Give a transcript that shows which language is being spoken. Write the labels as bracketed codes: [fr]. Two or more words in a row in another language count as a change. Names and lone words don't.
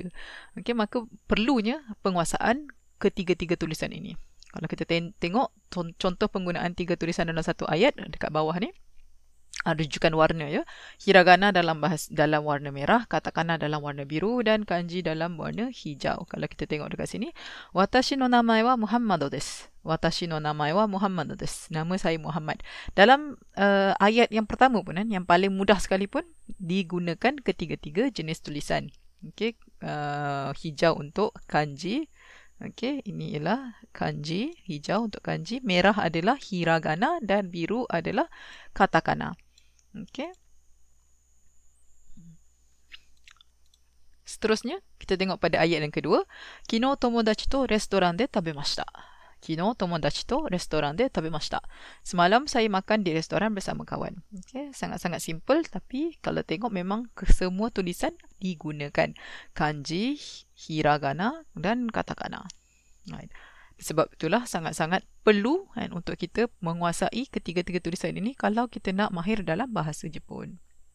[ms] Okey, maka perlunya penguasaan ketiga-tiga tulisan ini. Kalau kita tengok contoh penggunaan 3 tulisan dalam satu ayat dekat bawah ni, rujukan warna ya. Hiragana dalam warna merah, katakana dalam warna biru dan kanji dalam warna hijau. Kalau kita tengok dekat sini, [ja] 私の名前はムハンマドです. 私の名前はムハンマドです. [ms] Nama saya Muhammad. Dalam ayat yang pertama pun yang paling mudah sekalipun digunakan ketiga-tiga jenis tulisan. Okey, hijau untuk kanji. Okey, ini ialah kanji, hijau untuk kanji, merah adalah hiragana dan biru adalah katakana. Okey. Seterusnya, kita tengok pada ayat yang kedua. [ja] 昨日友達とレストランで食べました. 昨日友達とレストランで食べました. [ms] Semalam saya makan di restoran bersama kawan. Okey, sangat-sangat simple, tapi kalau tengok memang semua tulisan digunakan. Kanji, hiragana dan katakana. Right. Sebab itulah sangat-sangat perlu untuk kita menguasai ketiga-tiga tulisan ini kalau kita nak mahir dalam bahasa Jepun.